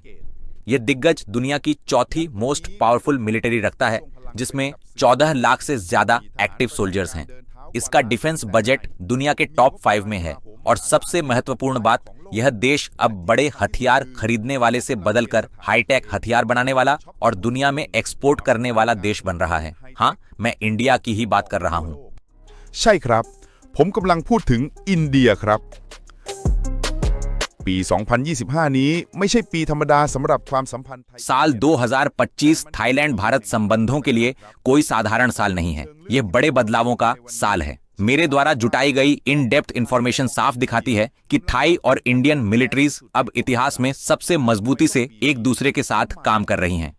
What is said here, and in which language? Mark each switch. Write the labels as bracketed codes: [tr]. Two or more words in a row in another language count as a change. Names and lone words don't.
[hi] यह दिग्गज दुनिया की चौथी [en] most powerful military [hi] रखता है, जिसमें 14 लाख से ज्यादा [en] active soldiers [hi] हैं। इसका [en] defense budget [hi] दुनिया के टॉप 5 में है, और सबसे महत्वपूर्ण बात, यह देश अब बड़े हथियार खरीदने वाले से बदलकर हाईटेक हथियार बनाने वाला और दुनिया में एक्सपोर्ट करने वाला देश बन रहा है। हाँ, मैं इंडिया की ही बात कर रहा हूँ। [th] ใช่ครับ ผมกำลังพูดถึงอินเดียครับ ปี 2025 นี้ไม่ใช่ปีธรรมดาสำหรับความสัมพันธ์ไทย [hi] साल 2025 थाईलैंड भारत संबंधों के लिए कोई साधारण साल नहीं है, ये बड़े बदलावों का साल है। मेरे द्वारा जुटाई गई [en] in depth information [hi] साफ दिखाती है कि थाई और [en] Indian militaries [hi] अब इतिहास में सबसे मजबूती से एक दूसरे के साथ काम कर रही हैं।